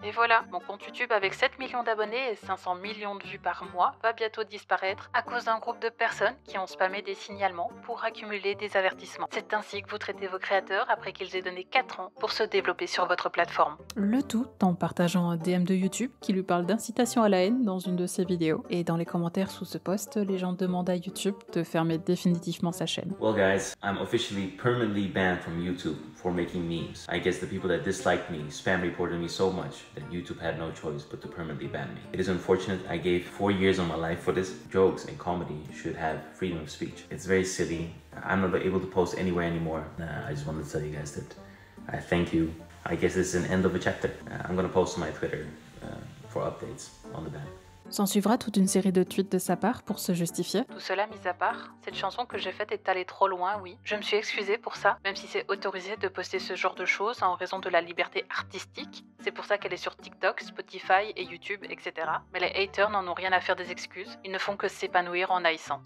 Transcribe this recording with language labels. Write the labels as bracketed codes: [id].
[fr] Et voilà, mon compte YouTube avec 7 millions d'abonnés et 500 millions de vues par mois va bientôt disparaître à cause d'un groupe de personnes qui ont spammé des signalements pour accumuler des avertissements. C'est ainsi que vous traitez vos créateurs après qu'ils aient donné 4 ans pour se développer sur votre plateforme. Le tout en partageant un DM de YouTube qui lui parle d'incitation à la haine dans une de ses vidéos. Et dans les commentaires sous ce post, les gens demandent à YouTube de fermer définitivement sa chaîne. [en] Well guys, I'm officially permanently banned from YouTube for making memes. I guess the people that disliked me spam reported me so much that YouTube had no choice but to permanently ban me. It is unfortunate I gave 4 years of my life for this. Jokes and comedy should have freedom of speech. It's very silly. I'm not able to post anywhere anymore. I just wanted to tell you guys that I thank you. I guess this is an end of a chapter. I'm gonna post on my Twitter for updates on the ban. [fr] S'en suivra toute une série de tweets de sa part pour se justifier. Tout cela mis à part, cette chanson que j'ai faite est allée trop loin, oui. Je me suis excusée pour ça, même si c'est autorisé de poster ce genre de choses en raison de la liberté artistique. C'est pour ça qu'elle est sur TikTok, Spotify et YouTube, etc. Mais les haters n'en ont rien à faire des excuses, ils ne font que s'épanouir en haïssant.